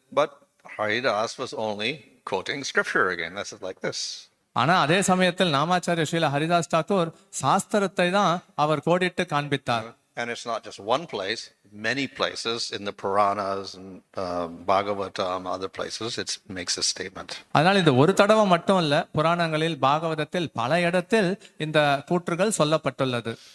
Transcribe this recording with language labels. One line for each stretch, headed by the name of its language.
English: But Haridas was only quoting scripture again. This is like this.
Tamil: ஆனா அதே சமயத்தில் நாமாச்சாரிய ஸ்ரீல ஹரிதாஸ் தாக்கூர் சாஸ்திரத்தை தான் அவர் கோடிட்டு காண்பித்தார்.
English: And it's not just one place, many places in the Puranas and Bhagavatam, other places, it makes a statement.
Tamil: அதனால் இது ஒரு தடவை மட்டும் இல்ல, புராணங்களில் பாகவதத்தில் பல இடத்தில் இந்த கூற்றுகள் சொல்லப்பட்டுள்ளது.